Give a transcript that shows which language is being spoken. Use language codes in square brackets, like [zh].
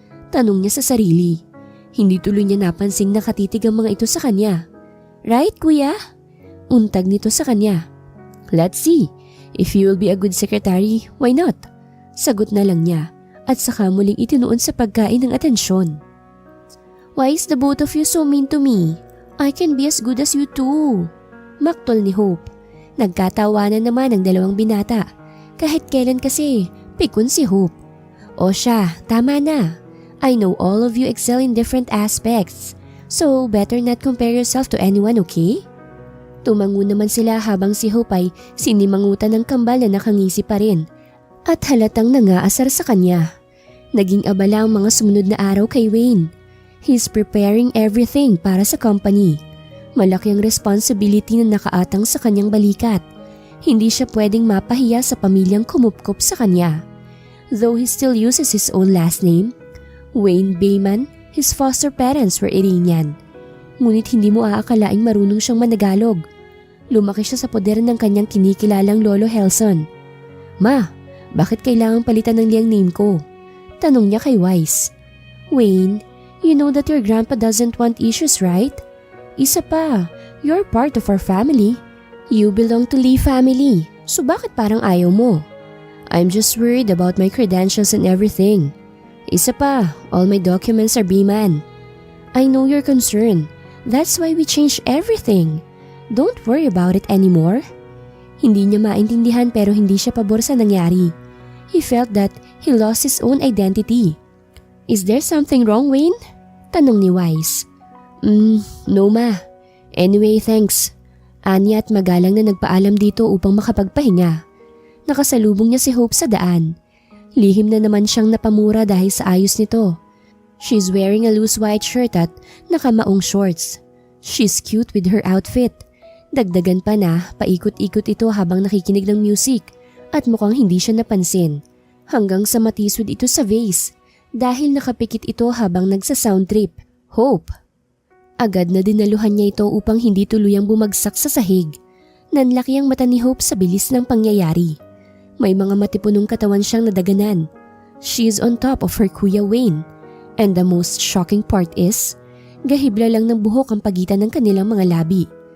[tl] Tanong niya sa sarili. Hindi tuloy niya napansing nakatitig ang mga ito sa kanya. "Right, Kuya?" Untag nito sa kanya. [en] "Let's see. If you will be a good secretary, why not?" [tl] Sagot na lang niya at saka muling itinuon sa pagkain ng atensyon. [en] "Why is the both of you so mean to me? I can be as good as you too." [tl] Maktol ni Hope. Nagkatawanan naman ang dalawang binata. Kahit kailan kasi, pikon si Hope. "O siya, tama na. [en] I know all of you excel in different aspects, so better not compare yourself to anyone, okay?" [tl] Tumango naman sila habang si Hope ay sinimangutan ng kambal na nakangisi pa rin at halatang nangaasar sa kanya. Naging abala ang mga sumunod na araw kay Wayne. [en] He's preparing everything [tl] para sa company. Malaki ang responsibility na nakaatang sa kanyang balikat. Hindi siya pwedeng mapahiya sa pamilyang kumupkop sa kanya. [en] Though he still uses his own last name, Wayne Bayman, his foster parents were Iranian. [tl] Ngunit hindi mo aakalaing marunong siyang managalog. Lumaki siya sa poder ng kanyang kinikilalang Lolo Helson. "Ma, bakit kailangang palitan ng liang name ko?" Tanong niya kay Wise. [en] "Wayne, you know that your grandpa doesn't want issues, right? [tl] Isa pa, [en] you're part of our family. You belong to Lee family, so [tl] bakit parang ayaw mo?" [en] "I'm just worried about my credentials and everything. [tl] Isa pa, [en] all my documents are Bayman." "I know your concern. That's why we changed everything. Don't worry about it anymore." [tl] Hindi niya maintindihan pero hindi siya pabor sa nangyari. [en] He felt that he lost his own identity. "Is there something wrong, Wayne?" [tl] Tanong ni Wise. No ma. [en] Anyway, thanks." [tl] Anya at magalang na nagpaalam dito upang makapagpahinga. Nakasalubong niya si Hope sa daan. Lihim na naman siyang napamura dahil sa ayos nito. [en] She's wearing a loose white shirt [tl] at nakamaong [en] shorts. She's cute with her outfit. [tl] Dagdagan pa na, paikot-ikot ito habang nakikinig ng music at mukhang hindi siya napansin hanggang sa matisod ito sa vase dahil nakapikit ito habang nagsa-sound trip. Hope! Agad na dinaluhan niya ito upang hindi tuluyang bumagsak sa sahig. Nanlaki ang mata ni Hope sa bilis ng pangyayari. May mga matipunong katawan siyang nadaganan. [en] She is on top of her Kuya Wayne. And the most shocking part is, [tl] gahibla lang ng buhok ang pagitan ng kanilang mga labi.